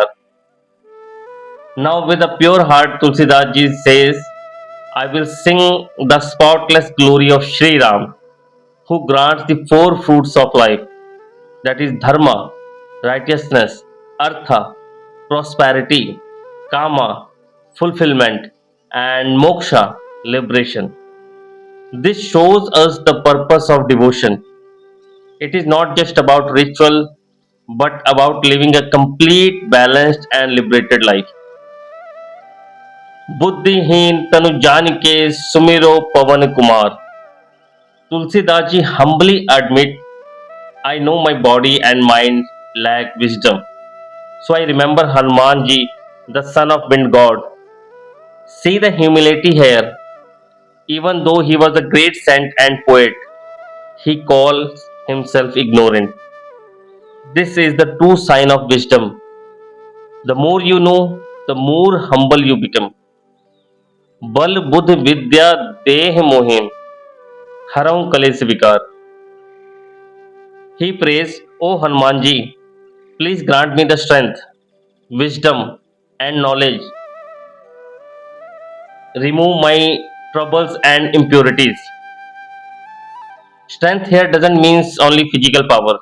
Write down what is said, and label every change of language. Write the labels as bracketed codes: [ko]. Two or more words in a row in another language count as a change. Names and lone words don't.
[en] Now, with a pure heart, Tulsidas ji says, I will sing the spotless glory of Sri Ram, who grants the four fruits of life, that is, Dharma, righteousness, Artha, prosperity, Kama, fulfillment, and Moksha, liberation. This shows us the purpose of devotion. It is not just about ritual, but about living a complete, balanced, and liberated life. [awa] बुद्धिहीन तनु जान के सुमिरो पवन कुमार. [en] Tulsidas ji humbly admit, I know my body and mind lack wisdom. So I remember Hanuman ji, the son of wind god. See the humility here. Even though he was a great saint and poet, he calls himself ignorant. This is the true sign of wisdom. The more you know, the more humble you become. [awa] बल बुद्ध विद्या देह मोहिन हरऊं कलेस विकार. [en] He prays, O Hanumanji, please grant me the strength, wisdom, and knowledge. Remove my troubles and impurities. Strength here doesn't mean only physical power.